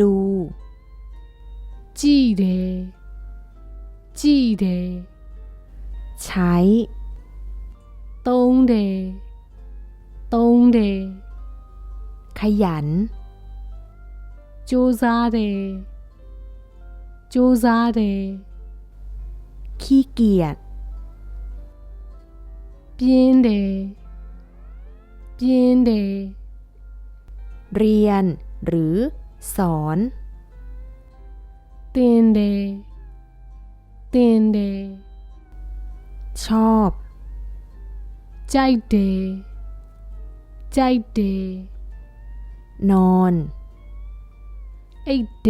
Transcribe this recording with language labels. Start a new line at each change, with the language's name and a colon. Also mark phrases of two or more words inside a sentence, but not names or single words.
Burmese: ကြည့်တယ်ကြည့်တယ်
Thai: ใช้
Burmese: သုံးတယ်သုံးတယ်
Thai: ขยัน
Burmese: ကြိုးစားတယ်ကြိုးစားတယ်
Thai: ขี้เกียจ
Burmese: ပြင်းတယ်ပြင်းတယ်
Thai: เรียนหรือสอน
Burmese: တင်တယ်တင်တယ်
Thai: ชอบ
Burmese: ကြိုက်တယ်ကြိုက်တယ်
Thai: นอน